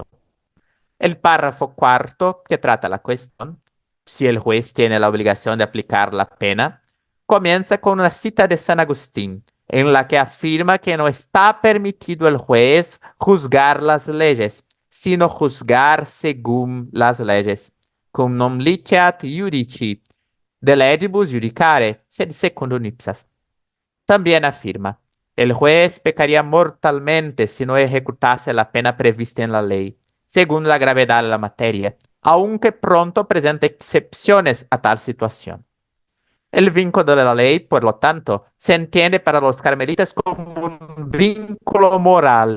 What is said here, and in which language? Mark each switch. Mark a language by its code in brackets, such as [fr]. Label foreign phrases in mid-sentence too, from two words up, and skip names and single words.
[es] El párrafo cuarto, que trata la cuestión, si el juez tiene la obligación de aplicar la pena, comienza con una cita de San Agustín, en la que afirma que no está permitido el juez juzgar las leyes, sino juzgar según las leyes. [la] Cum non liceat iudici, de legibus judicare, sed secundum ipsas. [es] También afirma, el juez pecaría mortalmente si no ejecutase la pena prevista en la ley, según la gravedad de la materia, aunque pronto presente excepciones a tal situación. El vínculo de la ley, por lo tanto, se entiende para los carmelitas como un vínculo moral.